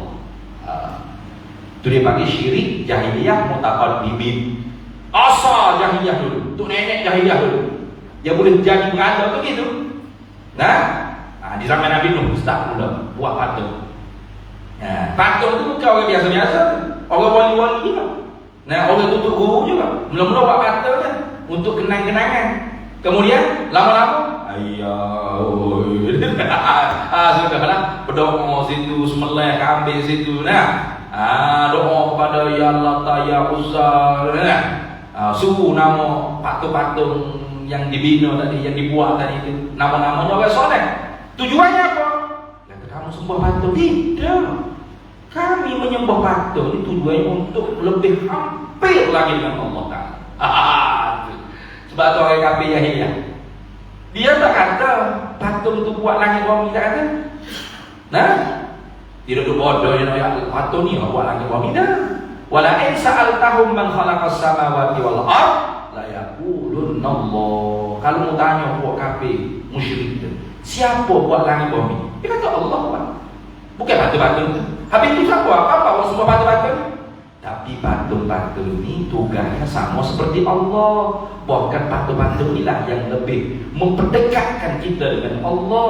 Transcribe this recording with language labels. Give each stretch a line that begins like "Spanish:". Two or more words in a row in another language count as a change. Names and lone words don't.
Malay: Itu dia panggil syirik jahiliyah mutaqaddibin. Asal jahiliyah dulu, untuk nenek jahiliyah dulu. Dia boleh jadi berada tu gitu. Di zaman Nabi Nuh start mula buat patung. Patung tu bukan orang biasa-biasa, orang wali-wali juga. Orang tutup guru juga. Mula-mula buat patung kan untuk kenang-kenangan. Kemudian lama-lama sudahlah berdoa situ, sembelih kambing situ. Doa kepada
Arabic: يا الله يا عزى.
Malay: Suruh nama patung-patung yang dibina tadi, yang dibuat tadi itu, nama-namanya orang soleh. Tujuannya apa? Kata kamu sembah patung? Tidak. Kami menyembah patung ini tujuannya untuk lebih hampir lagi dengan Allah Ta'ala. Sebab tu orang kafir jahiliyah, dia tak kata patung itu buat langit bumi, tak kata. Tidak tu bodoh je nak patung ni buat langit bumi dah.
Arabic: ولئن سألتهم من خلق السماوات والأرض ليقولن الله.
Malay: Kalau mau tanya buat kafir musyrik tu, siapa buat langit bumi? Dia kata Allah buat. Bukan patung-patung tu. Habis tu siapa? Apa buat semua patung-patung? Tapi patung-patung ni tugasnya sama seperti Allah. Bahkan patung-patung inilah yang lebih memperdekatkan kita dengan Allah.